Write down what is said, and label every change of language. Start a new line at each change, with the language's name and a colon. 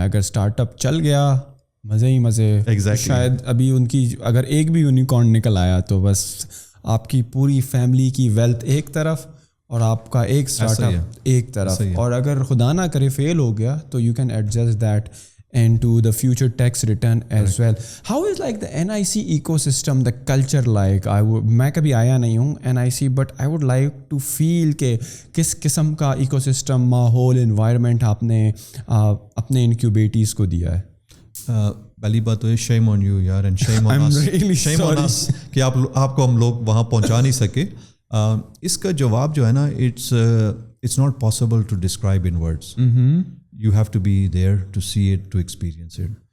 Urdu: اگر start up چل گیا مزے ہی مزے, شاید ابھی ان کی اگر ایک بھی یونیکارن نکل آیا تو بس آپ کی پوری فیملی کی ویلتھ ایک طرف اور آپ کا ایک اسٹارٹ اپ ایک طرف. اور اگر خدا نہ کرے فیل ہو گیا تو
English: You can adjust that into the future tax return as well. How is like the NIC ecosystem, the culture like?
Urdu: میں کبھی آیا نہیں ہوں NIC,
English: but I would like to feel
Urdu: کہ کس قسم کا ecosystem, ماحول, environment آپ نے اپنے انکیوبیٹیز کو دیا ہے. پہلی بات تو ہے
English: shame on you یار, and shame on us. Shame on us
Urdu: کہ آپ کو ہم لوگ وہاں پہنچا نہیں سکے. اس کا جواب جو ہے نا,
English: it's not possible to describe in words. You have to be there to see it, to experience it.